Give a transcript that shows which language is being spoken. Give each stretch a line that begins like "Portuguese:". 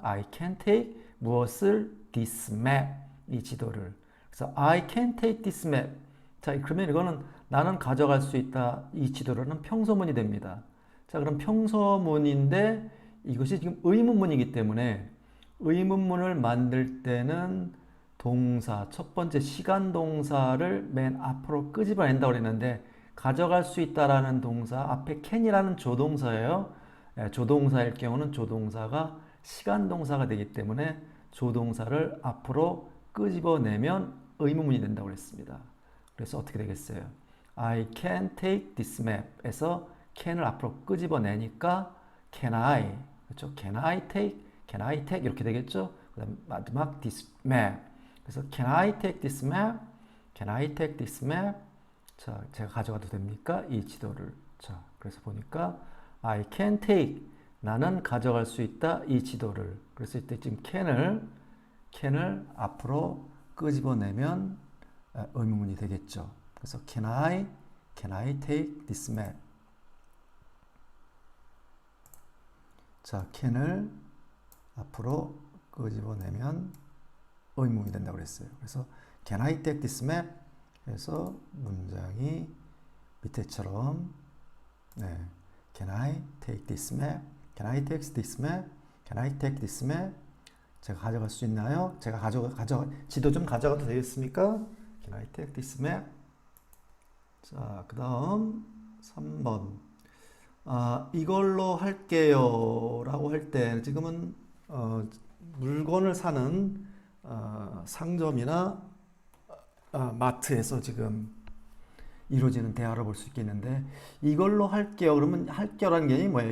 English: I can take
Korean: 무엇을?
English: this map,
Korean: 이 지도를. 그래서
English: I can take this map.
Korean: 자, 그러면 이거는 나는 가져갈 수 있다. 이 지도로는 평소문이 됩니다. 자, 그럼 평소문인데 이것이 지금 의문문이기 때문에 의문문을 만들 때는 동사, 첫 번째 시간 동사를 맨 앞으로 끄집어낸다고 그랬는데 가져갈 수 있다라는 동사 앞에 can이라는 조동사예요. 조동사일 경우는 조동사가 시간 동사가 되기 때문에 조동사를 앞으로 끄집어내면 의문문이 된다고 그랬습니다. 그래서 어떻게 되겠어요?
English: I can take this map에서 can을
Korean: 앞으로 끄집어내니까
English: can I,
Korean: 그렇죠?
English: Can I take
Korean: 이렇게 되겠죠? 그다음 마지막
English: this map.
Korean: 그래서
English: can I take this map? Can I take this map?
Korean: 자, 제가 가져가도 됩니까? 이 지도를. 자, 그래서 보니까
English: I can take,
Korean: 나는 가져갈 수 있다. 이 지도를. 그래서 이때 지금 can을 앞으로 끄집어내면 의문문이 되겠죠. 그래서
English: can I take this map?
Korean: 자, can을 앞으로 끄집어내면 의문이 된다고 그랬어요. 그래서
English: can I take this map?
Korean: 해서 문장이 밑에처럼
English: can I take this map? Can I take this map? Can I take this map?
Korean: 제가 가져갈 수 있나요? 제가 지도 좀 가져가도 되겠습니까?
English: Can I take this map?
Korean: 자, 그 다음 3번. 이걸로 할게요 라고 할 때 지금은 물건을 사는 상점이나 마트에서 지금 이루어지는 대화를 볼 수 있겠는데, 이걸로 할게요 그러면 할게요라는 게 뭐예요?